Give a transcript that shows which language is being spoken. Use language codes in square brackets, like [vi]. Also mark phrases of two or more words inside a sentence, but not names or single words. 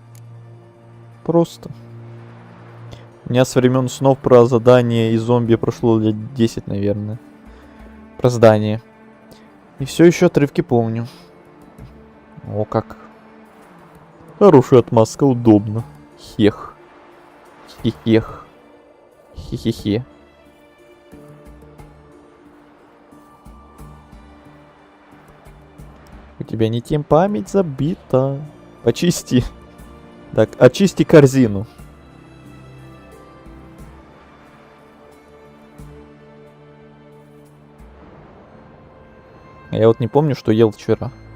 [ru] Просто. У меня со времен снов про задание и зомби прошло лет 10, наверное. Про здание. И все еще отрывки помню. О, как. Хорошая отмазка, удобно. Хех. Хехех. Хе-хе-хе. У тебя не тем память забита. Почисти. Так, очисти корзину. Я вот не помню, что ел вчера.